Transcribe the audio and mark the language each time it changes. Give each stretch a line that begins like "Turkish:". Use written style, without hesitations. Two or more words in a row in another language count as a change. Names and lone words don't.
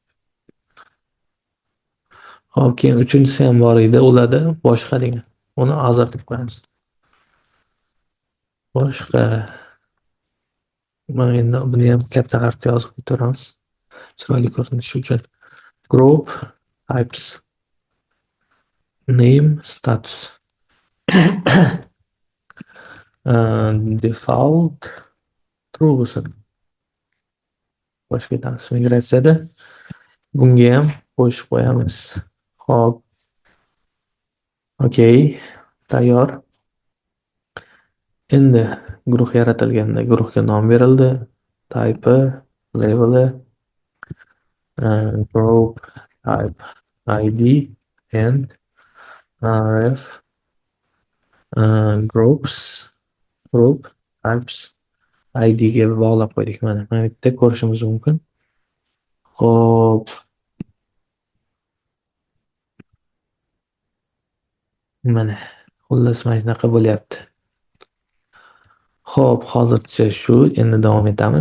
Uzbek: Xo'p, keyin uchinchisi ham bor edi. Ularda boshqa degan. Uni azar deb qo'yamiz. Boshqa. Mana endi buni ham katta harfda yozib o'tiramiz. Chiroyli ko'rinishi uchun.
English: Group types. Name, status. Default true
Uzbek: bo'lsin. Boshqa ketamiz. Migratsiyada bunga ham qo'shib qo'yamiz. Xo'p. Okey. Tayyor. Endi guruh yaratilganda guruhga nom berildi.
English: Type, level, group type ID and ref group types ID
Uzbek: ga bog'lab qo'ydik. Mana bu yerda ko'rishimiz mumkin. Xo'p. Mana xullas mana shunaqa bo'lyapti. Xo'p, hozircha shu. Endi davom etamiz.